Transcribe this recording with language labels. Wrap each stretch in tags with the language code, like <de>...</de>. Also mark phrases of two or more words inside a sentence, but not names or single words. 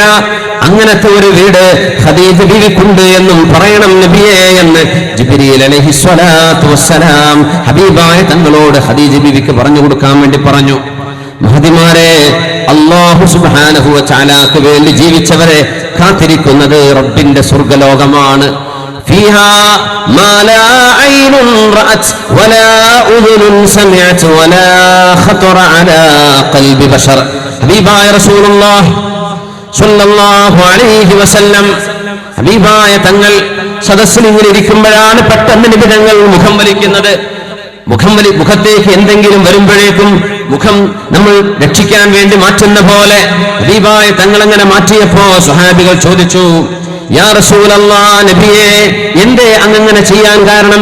<ml>അങ്ങനത്തെ ഒരു വീട് ഖദീജ ബീവിക്കുണ്ട് എന്നും പറയണം നബിയേ എന്ന് ജിബ്രീൽ</ml> <ar>عليه الصلاة والسلام</ar> <ml>ഹബീബായ തങ്ങളോട് ഖദീജ ബീവിക്ക് പറഞ്ഞു കൊടുക്കാൻ വേണ്ടി പറഞ്ഞു. മഹദിമാരെ,</ml> <ar>الله سبحانه وتعالى</ar> <ml>വേണ്ടി ജീവിച്ചവരെ കാത്തിരിക്കുന്നത് റബ്ബിന്റെ സ്വർഗ്ഗലോകമാണ്.</ml> <ar>فيها ما لا عين رأت ولا أذن سمعت ولا خطر على قلب بشر.</ar> <ml>ഹബീബായ</ml> <ar>رسول الله صلى الله عليه وسلم</ar> <ml>ഹബീബായ തങ്ങൾ സദസ്സിൽ ഇങ്ങനെ ഇരിക്കുമ്പോഴാണ് പെട്ടെന്ന് നബി തങ്ങൾ മുഖം വലിക്കുന്നത്. മുഖത്തേക്ക് എന്തെങ്കിലും വരുമ്പോഴേക്കും മുഖം നമ്മൾ രക്ഷിക്കാൻ വേണ്ടി മാറ്റുന്ന പോലെ ഹബീബായ തങ്ങൾ അങ്ങനെ മാറ്റിയപ്പോ സ്വഹാബികൾ ചോദിച്ചു,</ml> <ar>يا رسول الله,</ar> <ml>നബിയേ എന്തേ അങ്ങനെ ചെയ്യാൻ കാരണം?</ml>